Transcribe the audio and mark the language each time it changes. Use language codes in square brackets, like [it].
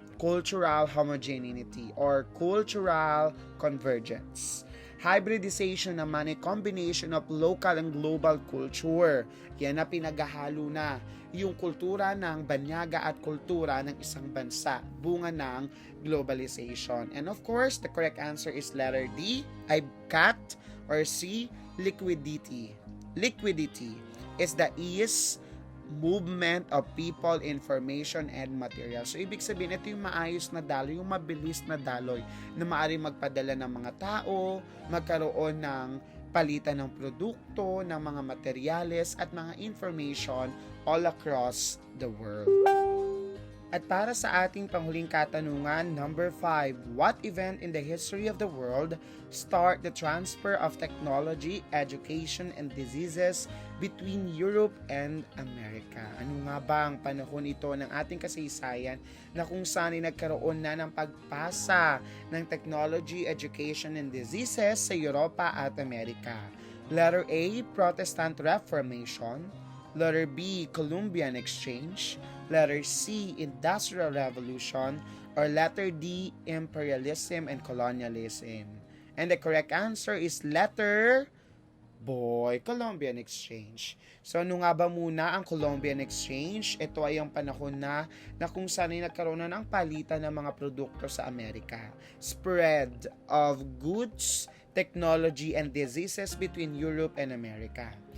[en] Cultural homogeneity or cultural convergence. Hybridization naman ay combination of local and global culture. [tl] Yan na pinaghahalo na yung kultura ng banyaga at kultura ng isang bansa, bunga ng globalization. [en] And of course, the correct answer is letter D, ay cat, or C, liquidity. Liquidity is the ease movement of people, information, and material. [tl] So, ibig sabihin, ito yung maayos na daloy, yung mabilis na daloy na maaaring magpadala ng mga tao, magkaroon ng palitan ng produkto, ng mga materyales, at mga information [en] all across the world. [tl] At para sa ating panghuling katanungan, [en] number 5, what event in the history of the world start the transfer of technology, education, and diseases between Europe and America? [tl] Ano nga ba ang panahon ito ng ating kasaysayan na kung saan ay nagkaroon na ng pagpasa ng [en] technology, education, and diseases [tl] sa Europa at Amerika? [en] Letter A, Protestant Reformation. Letter B, Columbian Exchange. Letter C, Industrial Revolution. Or letter D, Imperialism and Colonialism. And the correct answer is letter Columbian Exchange. [tl] So ano nga ba muna ang Columbian Exchange? Ito ay ang panahon na kung saan ay nagkaroon na ng palitan ng mga produkto sa Amerika. [en] Spread of goods, technology, and diseases between Europe and America.